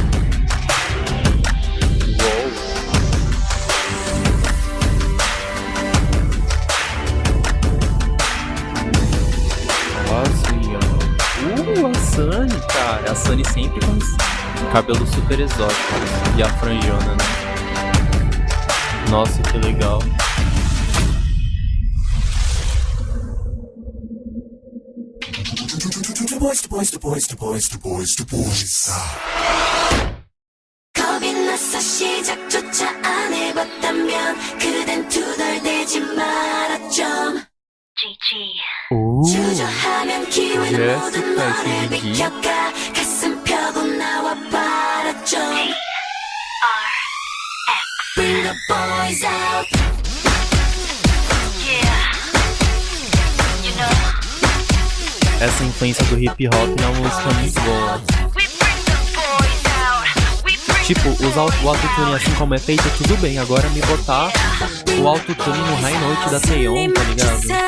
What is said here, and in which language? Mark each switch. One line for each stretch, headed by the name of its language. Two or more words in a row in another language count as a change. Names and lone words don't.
Portuguese: Uou! Nossa, a Sunny, cara. A Sunny sempre com cabelo super exótico. E a franjona, né? Nossa, que legal.
Korean: 겁이 나서 시작조차 안 해봤다면 그댄 투덜대지 마라 좀 주저하면 기회는 모두 너를 비켜가 가슴 펴고 나와 봐라 좀
English: Bring the boys out You know
Portuguese: Essa influência do hip hop na música é muito boa. Tipo, usar o autotune assim como é feito, tudo bem. Agora me botar o autotune no
English: high note
Portuguese: da Taeyeon, tá ligado?